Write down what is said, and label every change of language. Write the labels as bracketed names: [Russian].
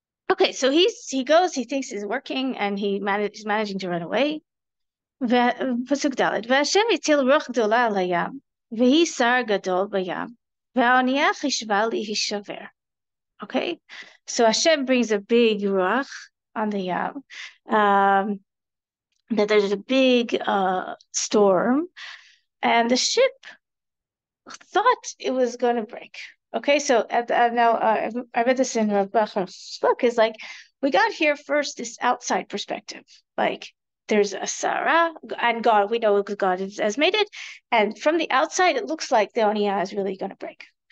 [English] Okay, so he goes, he thinks he's working, and he's managing to run away. [Hebrew] פסוק ד' והשם הטיל רוח גדולה על הים, והיא שר גדול בים, והאונייה חישבה להישבר. [English] Okay, so Hashem brings a big ruach on the yam, that there's a big storm, and the ship thought it was going to break. Okay, so now I read this in Rav Bachar's book, is like, we got here first this outside perspective, like there's a Sarah, and God, we know God has made it, and from the outside it looks like the Oniyah is really going to break.